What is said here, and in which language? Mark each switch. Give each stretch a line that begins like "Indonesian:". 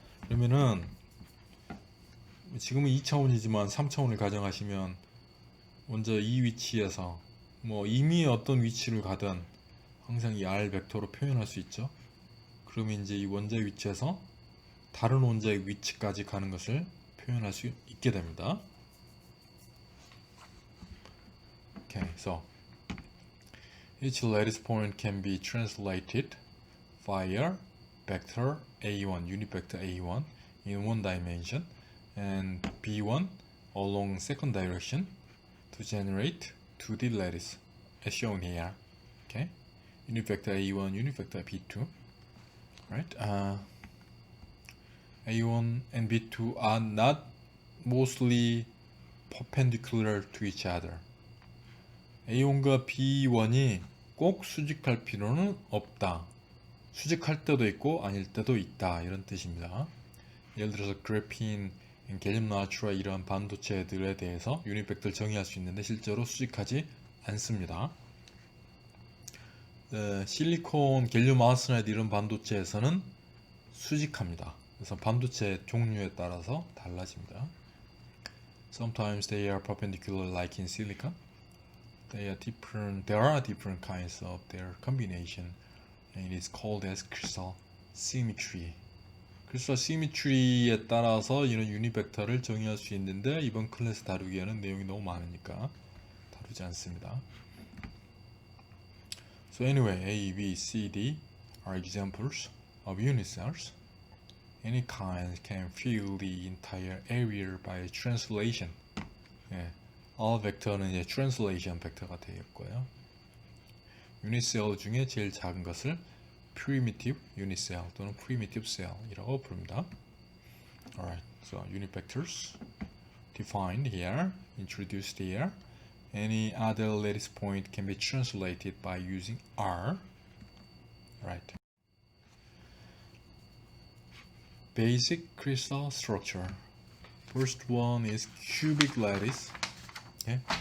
Korean: 그러면은 지금은 2차원이지만 3차원을 가정하시면 원자 이 위치에서 이미 어떤 위치를 가든 항상 이 R 벡터로 표현할 수 있죠. 그러면 이제 이 원자의 위치에서 다른 원자의 위치까지 가는 것을 표현할 수 있게 됩니다.
English: Okay, so each lattice point can be translated via vector A1, unit vector A1 in one dimension and B1 along second direction to generate 2D lattice as shown here. Okay, unit vector A1, unit vector B2. Right? A1 and B2 are not mostly perpendicular to each other.
Korean: A1과 B1이 꼭 수직할 필요는 없다. 수직할 때도 있고 아닐 때도 있다. 이런 뜻입니다. 예를 들어서 그래핀, 갤륨 나트라 이런 반도체들에 대해서 유닛 벡터를 정의할 수 있는데 실제로 수직하지 않습니다. 실리콘, 갤륨 아르세나이드 이런 반도체에서는 수직합니다. 그래서 반도체 종류에 따라서 달라집니다.
English: Sometimes they are perpendicular like in silicon. There are different kinds of their combination and it is called as crystal symmetry.
Korean: 그래서 symmetry에 따라서 이런 유닛 벡터를 정의할 수 있는데 이번 클래스 다루기에는 내용이 너무 많으니까 다루지 않습니다.
English: So anyway, A, B, C, D are examples of unit cells. Any kind can fill the entire area by translation.
Korean: 예, all 벡터는 이제 translation 벡터가 되겠고요. 유닛 셀 중에 제일 작은 것을 primitive unit cell 또는 primitive cell이라고 부릅니다.
English: Alright, so unit vectors defined here, introduced here. Any other lattice point can be translated by using R. Right. Basic crystal structure. First one is cubic lattice. Okay.